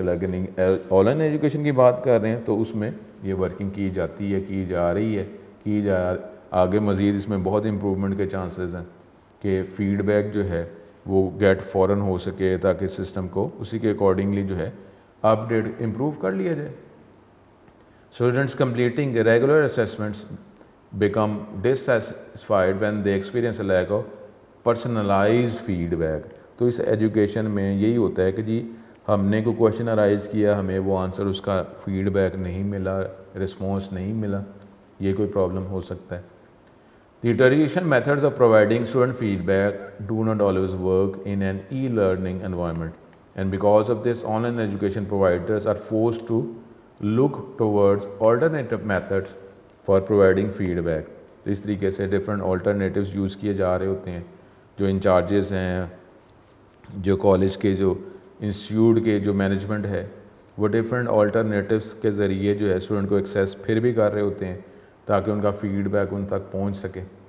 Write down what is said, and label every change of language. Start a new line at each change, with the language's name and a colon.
Urdu: لیکن on line education کی بات کر رہے ہیں تو اس میں یہ ورکنگ کی جاتی ہے، کی جا رہی ہے، آگے مزید اس میں بہت امپروومنٹ کے چانسز ہیں کہ فیڈ بیک جو ہے وہ گیٹ فوراً ہو سکے تاکہ سسٹم کو اسی کے اکارڈنگلی جو ہے اپ ڈیٹ امپروو کر لیا جائے.
English: Students completing regular assessments become dissatisfied when they experience a lack of personalized feedback.
Urdu: تو اس ایجوکیشن میں یہی ہوتا ہے کہ جی ہم نے کوئی کویشچن ارائز کیا، ہمیں وہ آنسر اس کا فیڈ بیک نہیں ملا، رسپانس نہیں ملا، یہ کوئی پرابلم ہو سکتا ہے.
English: The traditional methods of providing student feedback do not always work in an e-learning environment, and because of this, online education providers are forced to look towards alternative methods for providing feedback.
Urdu: تو اس طریقے سے different alternatives use کیے جا رہے ہوتے ہیں. جو in-charges ہیں، جو کالج کے، جو انسٹیٹیوٹ کے جو مینجمنٹ ہے، وہ ڈفرینٹ alternatives کے ذریعے جو ہے اسٹوڈنٹ کو ایکسیس پھر بھی کر رہے ہوتے ہیں تاکہ ان کا فیڈ بیک ان تک پہنچ سکے.